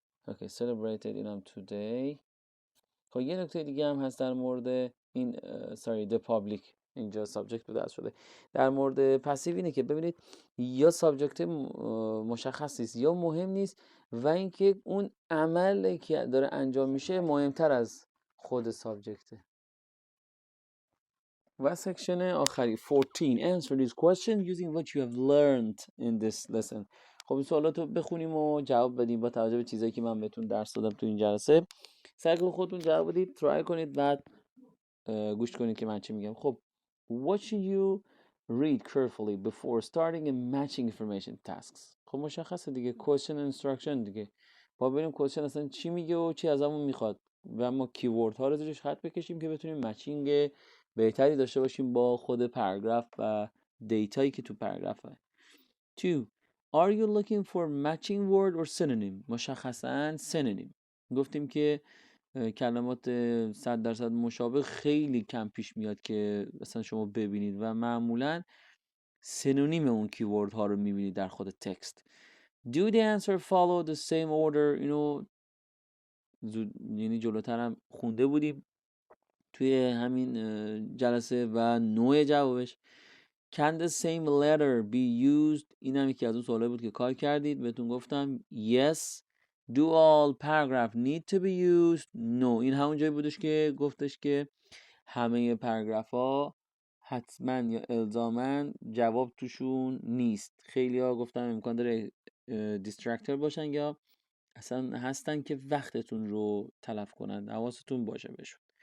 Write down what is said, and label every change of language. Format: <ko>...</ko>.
<en>Okay, celebrated اینم today.</en> <fa>خب یه نکته دیگه هم هست در مورد این the public، اینجا سابجکت به دست شده. در مورد پسیو اینه که ببینید یا سابجکت مشخص نیست یا مهم نیست و اینکه اون عملی که داره انجام میشه مهمتر از خود سابجکته. و سکشن آخری 14.</fa> <en>Answer this question using what you have learned in this lesson.</en> <fa>خب این سوالات رو بخونیم و جواب بدیم با توجه به چیزایی که من بهتون درس دادم تو این جلسه. سعی کنید خودتون جواب بدید، ترای کنید، بعد گوش کنید که من چی میگم. خب</fa> <en>what should you read carefully before starting a matching information tasks.</en> <fa>خب مشخصه دیگه،</fa> <en>question instruction</en> <fa>دیگه. با ببینیم question اصلا چی میگه و چی ازمون میخواد و ما کیورد ها رو زیرش خط بکشیم که بتونیم مچینگ بهتری داشته باشیم با خود پاراگراف و دیتایی که تو پاراگرافه. 2.</fa> <en>Are you looking for matching word or synonym. مشخصاً synonym.</en> <fa>گفتیم که کلمات 100% مشابه خیلی کم پیش میاد که مثلا شما ببینید و معمولاً سینونیم اون کیورد ها رو میبینید در خود تکست.</fa> <en>Do the answer follow the same order.</en> <fa>اینو یعنی جلوتر هم خونده بودیم توی همین جلسه و نوع جوابش.</fa> <en>Can the same letter be used.</en> <fa>این هم یکی از اون سوالایی بود که کار کردید، بهتون گفتم yes.</fa> <en>Do all paragraph need to be used. No.</en> <fa>این همون جایی بودش که گفتش که همه پاراگراف ها حتما یا الزاما جواب توشون نیست. خیلی ها گفتم امکان داره دیسترکتر باشن یا اصلا هستن که وقتتون رو تلف کنن، حواستون باشه بهشون.</fa>